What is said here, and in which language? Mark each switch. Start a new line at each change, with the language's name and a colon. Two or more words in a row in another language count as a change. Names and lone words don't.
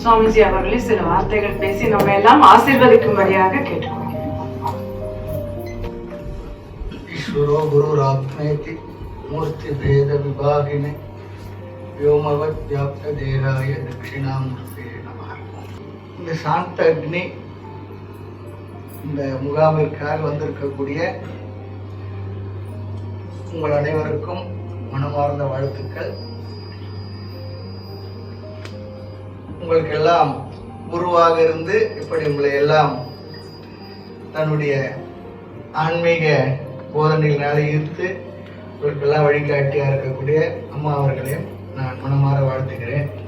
Tamil: சுவாமிஜி அவர்களே சில வார்த்தைகள் பேசி நம்ம எல்லாம் ஆசீர்வதிக்கும்படியாக கேட்டுக்கொள்கிறோம்.
Sanskrit: ईश्वरो गुरुरात्मेति मूर्ति भेद विभागिने व्योमवत् व्याप्त देहाय दक्षिणामूर्ते நமः.
Tamil: இந்த சாந்த அக்னி இந்த முகாமிற்காக வந்திருக்கக்கூடிய உங்கள் அனைவருக்கும் மனமார்ந்த வாழ்த்துக்கள். உங்களுக்கு எல்லாம் குருவாக இருந்து இப்படி உங்களை எல்லாம் தன்னுடைய ஆன்மீக போதனைகளால ஈர்த்து உங்களுக்கெல்லாம் வழிகாட்டியா இருக்கக்கூடிய அம்மா அவர்களையும் நான் மனமாற வாழ்த்துக்கிறேன்.